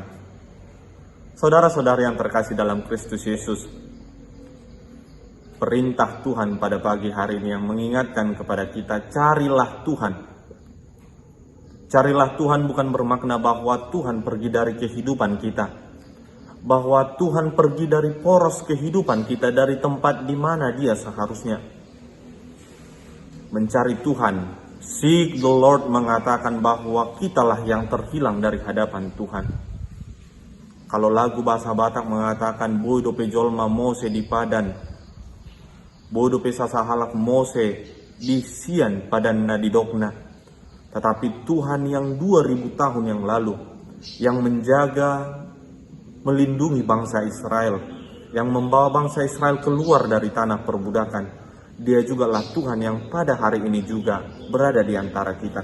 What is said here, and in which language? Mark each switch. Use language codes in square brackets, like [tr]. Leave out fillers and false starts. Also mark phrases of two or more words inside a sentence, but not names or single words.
[id] Saudara-saudara yang terkasih dalam Kristus Yesus, perintah Tuhan pada pagi hari ini yang mengingatkan kepada kita, carilah Tuhan. Carilah Tuhan bukan bermakna bahwa Tuhan pergi dari kehidupan kita, bahwa Tuhan pergi dari poros kehidupan kita, dari tempat di mana Dia seharusnya. Mencari Tuhan, [en] seek the Lord, [id] mengatakan bahwa kitalah yang terhilang dari hadapan Tuhan. Kalau lagu bahasa Batak mengatakan [bbc] bodo pe jolma Mose di padan, bodo pe sasahalak Mose di sian padan na di dokna. [id] Tetapi Tuhan yang 2000 tahun yang lalu, yang menjaga, melindungi bangsa Israel, yang membawa bangsa Israel keluar dari tanah perbudakan, Dia jugalah Tuhan yang pada hari ini juga berada di antara kita.